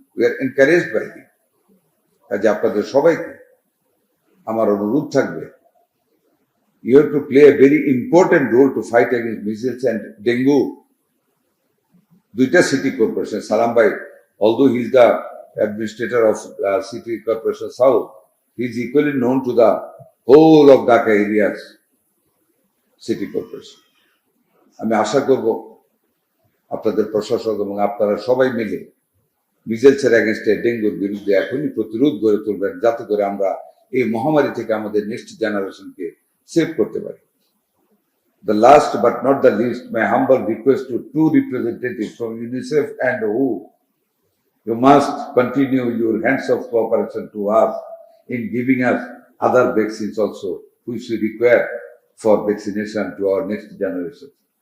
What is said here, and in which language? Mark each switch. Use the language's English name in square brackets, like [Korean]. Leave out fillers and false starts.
[English] We are encouraged by it. [Bangla] কাজে আপনাদের সবাইকে আমার অনুরোধ থাকবে, [English] you have to play a very important role to fight against measles and dengue. [Bangla] দুইটা সিটি কর্পোরেশন, [English] সালাম ভাই, although he is the administrator of City Corporation South, he is equally known to the whole of Dhaka areas city corporation. [Bangla] আমি আশা করব আপনাদের প্রশাসক এবং আপনারা সবাই মিলে মিজেলসের এগেনস্টে, ডেঙ্গুর বিরুদ্ধে এখনই প্রতিরোধ গড়ে তুলবেন, যাতে করে আমরা এই মহামারী থেকে আমাদের নেক্সট জেনারেশনকে সেভ করতে পারি। [English] The last but not the least, my humble request to two representatives from UNICEF and WHO, you must continue your hands of cooperation to us in giving us other vaccines also, which we require for vaccination to our next generation.